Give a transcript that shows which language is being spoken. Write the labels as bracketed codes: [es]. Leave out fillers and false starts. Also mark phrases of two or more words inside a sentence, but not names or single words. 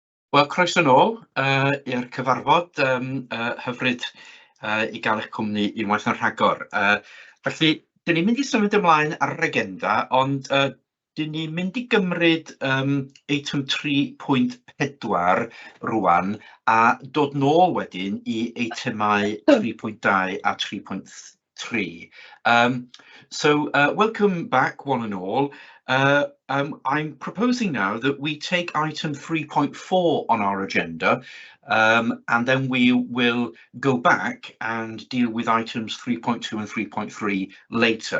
[cy] Wel, croeso nôl i'r cyfarfod hyfryd i gael eich cwmni unwaith yn rhagor. Felly, dyn ni'n mynd i symud ymlaen ar yr agenda, ond dyn ni'n mynd i gymryd eitem 3.4 rwan a dod nôl wedyn i eitemau 3.2 a 3.3. [en] So, welcome back one and all. I'm proposing now that we take item 3.4 on our agenda, and then we will go back and deal with items 3.2 and 3.3 later.